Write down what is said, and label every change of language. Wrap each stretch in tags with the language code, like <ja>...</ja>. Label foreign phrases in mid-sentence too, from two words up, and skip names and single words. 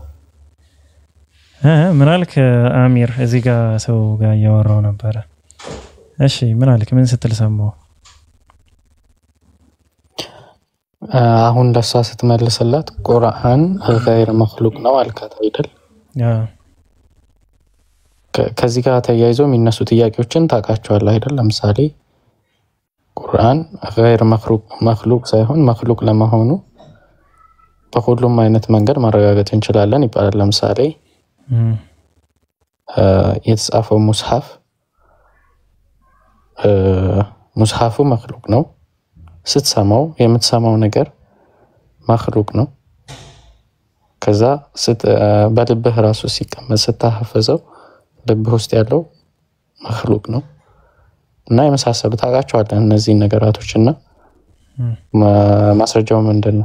<am>ምን አልክ አሚር? እዚህ ጋር ሰው ጋር እያወራው ነበረ። እሺ ምን አልክ? ምን ስትል ሰማው? አሁን ለሷ ስትመልስላት ቁርአን</am> <ar>غير مخلوق</ar> <am>ነው አልካት አይደል? ከዚህ ጋር ተያይዞ የሚነሱ ጥያቄዎችን ታውቃቸዋለህ አይደል? ለምሳሌ ቁርአን</am> <ar>غير مخلوق</ar> <am>ሳይሆን مخلوق ለመሆኑ በሁሉም አይነት መንገድ ማረጋገጥ እንችላለን ይባላል። ለምሳሌ የተጻፈው ሙስሐፉ مخلوق ነው። ስትሰማው የምትሰማው ነገር مخلوق ነው። ከዛ በልብህ ራሱ ሲቀመጥ ስታሐፈዘው ልብህ ውስጥ ያለው مخلوق ነው። እና የመሳሰሉ ታውቃቸዋለህ እነዚህ ነገራቶችና ማስረጃው ምንድነው?</am>